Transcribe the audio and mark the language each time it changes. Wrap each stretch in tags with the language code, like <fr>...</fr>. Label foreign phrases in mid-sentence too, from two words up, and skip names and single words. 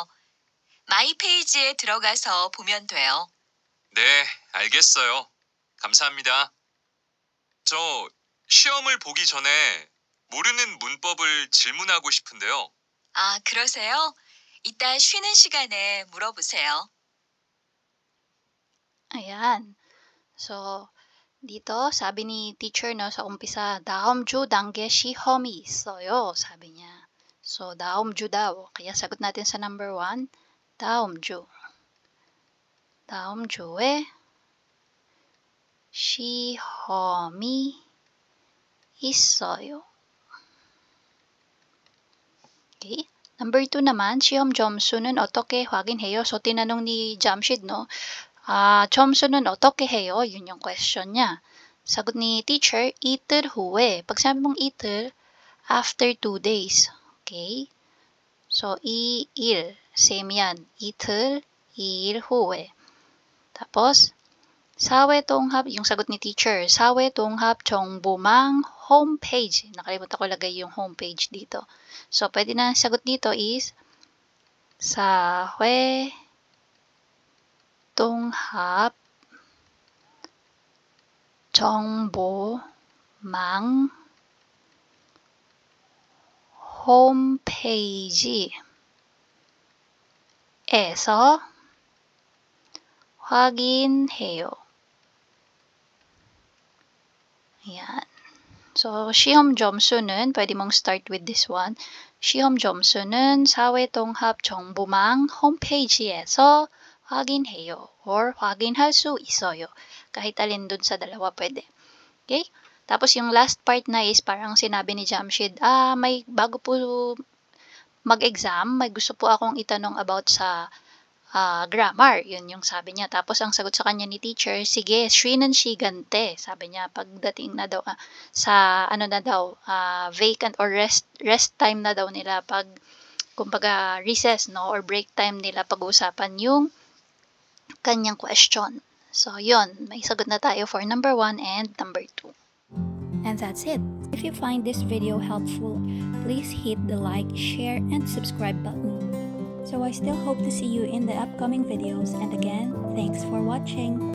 <ko>마이 페이지에 들어가서 보면 돼요. 네, 알겠어요. 감사합니다. 저 시험을 보기 전에 모르는 문법을 질문하고 싶은데요. 아, 그러세요? 이따 쉬는 시간에 물어보세요.</ko> <tl>Ayan. So, dito, sabi ni teacher, no, sa umpisa,</tl> <ko>다음 주 단계 시험이 있어요,</ko> <tl>sabi niya. So,</tl> <ko>다음 주</ko> <tl>daw. Kaya sagot natin sa number 1,</tl> <ko>다음 주. 다음 주에 시험이 있어요.</ko> <tl>Okay. Number 2 naman,</tl> <ko>시험 점수는 어떻게 확인해요?</ko> <tl>So, tinanong ni Jamshid, no?</tl> <ko>점수는 어떻게 해요?</ko> <tl>Yun yung question niya. Sagot ni teacher,</tl> <ko>이틀 후에.</ko> <tl>Pag sabi mong 이틀,</tl> <en>after 2 days.</en> <tl>Okay? So, 이일. Same yan.</tl> <ko>이틀, 이일 후에.</ko> <tl>Tapos,</tl> <ko>사회통합,</ko> <tl>yung sagot ni teacher,</tl> <ko>사회통합 정보망 홈페이지.</ko> <tl>Nakalimutan ko lagay yung homepage dito. So, pwede na ang sagot dito is</tl> <ko>사회통합 정보망 홈페이지에서 확인해요.</ko> <tl>Ayan. So,</tl> <ko>시험 점수는,</ko> <tl>pwede mong</tl> <en>start with this one.</en> <ko>시험 점수는 사회통합 정보망 홈페이지에서 확인해요. Or 확인할 수 있어요.</ko> <tl>Kahit alin dun sa dalawa pwede. Okay? Tapos yung last part na is parang sinabi ni Jamshid, may bago po mag-exam, may gusto po akong itanong about sa grammar. Yun yung sabi niya. Tapos ang sagot sa kanya ni teacher, sige,</tl> <ko>쉬는 시간대.</ko> <tl>Sabi niya, pagdating na daw sa vacant or</tl> <en>rest time</en> <tl>na daw nila pag kumbaga recess or</tl> <en>break time</en> <tl>nila pag-uusapan yung kanyang question. So yun, may sagot na tayo</tl> <en>for number 1 and number 2. And that's it. If you find this video helpful, please hit the like, share, and subscribe button. So I still hope to see you in the upcoming videos, and again, thanks for watching.</en>